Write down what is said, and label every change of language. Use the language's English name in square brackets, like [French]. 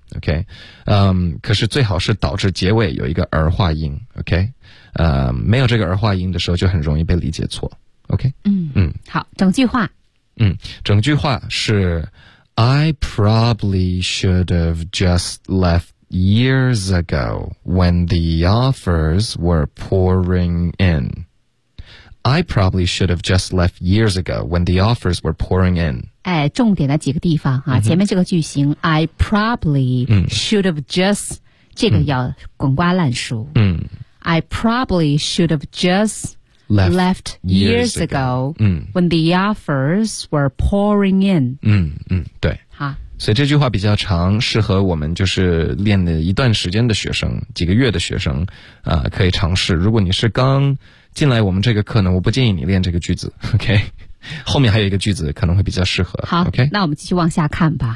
[Chinese] OK， 可是最好是导致结尾有一个儿化音。 OK， 没有这个儿化音的时候就很容易被理解错。 [English] OK， [Chinese] 好，整句话整句话是 [English] I probably should have just left years ago when the offers were pouring inI probably should have just left years ago when the offers were pouring in. [Chinese] 哎，重点的几个地方啊，前面这个句型 [English] I probably should have just [Chinese] 这个要滚瓜烂熟。 [English] I probably should have just left years ago when the offers were pouring in. [Chinese] 对。好，所以这句话比较长，适合我们就是练了一段时间的学生，几个月的学生啊，可以尝试。如果你是刚进来我们这个课呢，我不建议你练这个句子。 OK， 后面还有一个句子可能会比较适合。好， [English] okay? [Chinese] 那我们继续往下看吧。